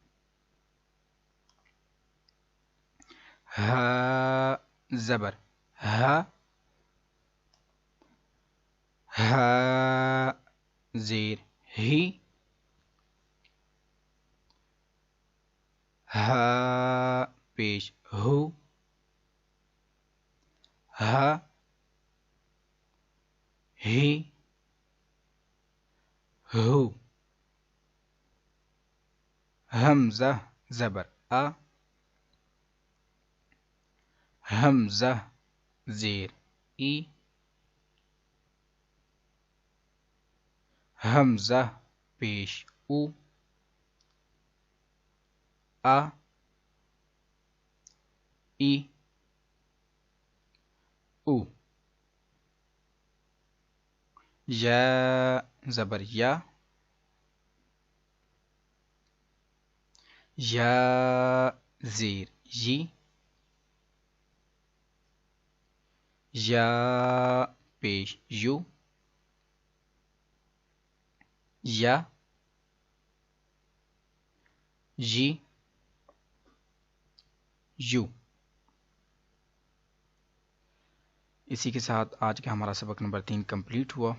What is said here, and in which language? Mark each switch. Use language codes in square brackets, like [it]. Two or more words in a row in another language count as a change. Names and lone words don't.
[ur] ہا زبر ہا، ہا زیر ہی، ہا پیش ہو، ہا ہی ہو. حمزہ زبر آ، حمزہ زیر ای، حمزہ پیش او، آ ای او. یا زبر یا، یا زیر یی، یا پیش یو، یا یی یو. اسی کے ساتھ آج کا ہمارا سبق نمبر 3 کمپلیٹ ہوا.